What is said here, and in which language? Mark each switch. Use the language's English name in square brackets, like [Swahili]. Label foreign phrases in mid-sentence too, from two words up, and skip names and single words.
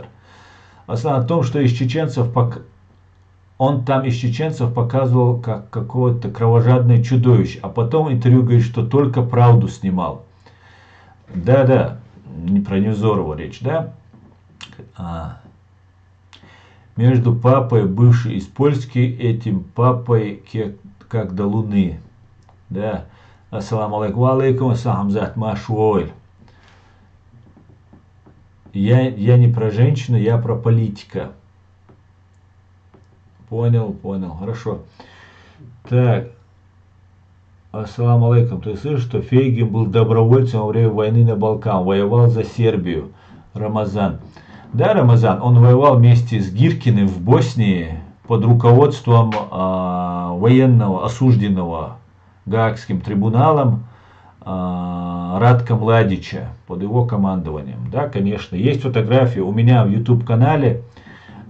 [Russian] Основа о том, что из чеченцев он там из чеченцев показывал как какое-то кровожадное чудовище, а потом интервью говорит, что только правду снимал. Да. Не про Невзорова речь, да? Между папой, бывший из Польски, этим папой, как до Луны. Да. [Arabic] السلام عليكم, [Russian] Хамзат Машуэль. Я не про женщину, я про политика. Понял, хорошо. Так. [Arabic] السلام عليكم. [Russian] Ты слышишь, что Фейгин был добровольцем во время войны на Балкан, воевал за Сербию. Рамазан. Да, Рамазан, он воевал вместе с Гиркиным в Боснии под руководством военного, осужденного Гаагским трибуналом Радка Младича под его командованием. Да, конечно, есть фотографии у меня в YouTube канале.